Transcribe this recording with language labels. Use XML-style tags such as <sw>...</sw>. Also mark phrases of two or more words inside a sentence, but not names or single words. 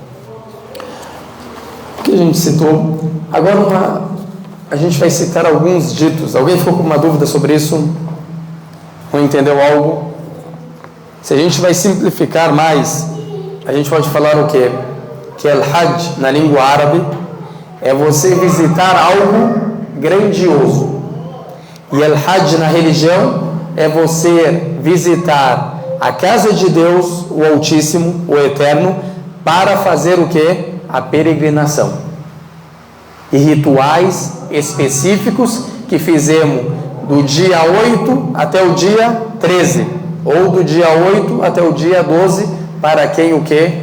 <pt>O que a gente citou? Agora a gente vai citar alguns ditos. Alguém ficou com uma dúvida sobre isso? Ou entendeu algo? Se a gente vai simplificar mais, a gente pode falar o quê? Que al-Hajj, na língua árabe, é você visitar algo grandioso. E al-Hajj na religião é você visitar a casa de Deus, o Altíssimo, o Eterno, para fazer o quê? A peregrinação. E rituais específicos que fizemos do dia 8 até o dia 13, ou do dia 8 até o dia 12, para quem o quê?</pt>